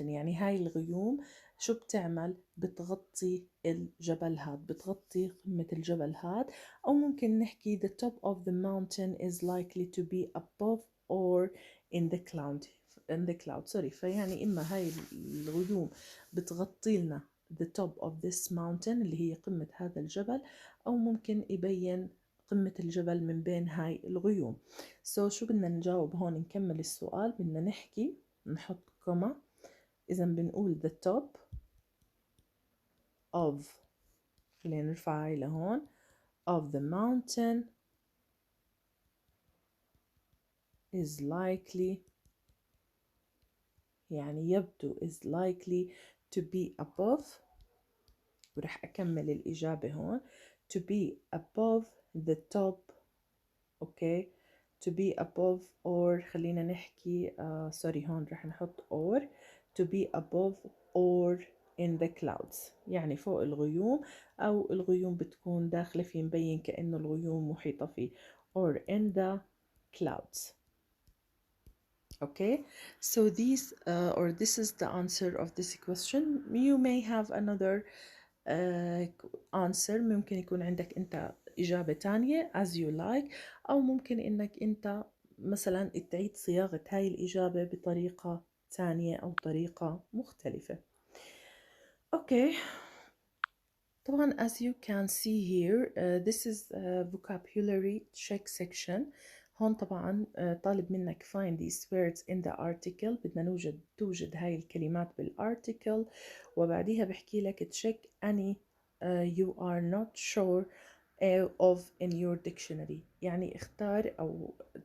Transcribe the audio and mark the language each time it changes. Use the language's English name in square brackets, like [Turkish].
[Arabic] يعني هاي الغيوم شو بتعمل؟ بتغطي الجبل هاد، بتغطي قمة الجبل هاد. أو ممكن نحكي [English] the top of the mountain is likely to be above or in the cloud. [Arabic] فيعني إما هاي الغيوم بتغطي لنا [English] the top of this mountain [Arabic] اللي هي قمة هذا الجبل، أو ممكن يبين قمة الجبل من بين هاي الغيوم. شو بدنا نجاوب هون؟ نكمل السؤال، بدنا نحكي نحط كوما. [English] إذا بنقول the top of، [Arabic] خلينا نرفع هاي لهون، [English] of the mountain is likely، [Arabic] يعني يبدو [English] is likely to be above، [Arabic] ورح أكمل الإجابة هون [English] to be above the top. [Arabic] أوكي [English] to be above or [Arabic] خلينا نحكي هون رح نحط [English] or to be above or in the clouds، [Arabic] يعني فوق الغيوم، أو الغيوم بتكون داخلة فيه مبين كأنه الغيوم محيطة فيه [English] or in the clouds. Okay, so this is the answer of this question. You may have another answer، [Arabic] ممكن يكون عندك أنت إجابة تانية [English] as you like، [Arabic] أو ممكن إنك أنت مثلا تعيد صياغة هاي الإجابة بطريقة تانية أو طريقة مختلفة. [English] Okay، طبعا as you can see here this is a vocabulary check section. [Arabic] هون طبعا طالب منك [English] find these words in the article، [Arabic] بدنا توجد هاي الكلمات بالarticle، وبعديها بحكي لك [English] check any you are not sure of in your dictionary، [Arabic] يعني اختار أو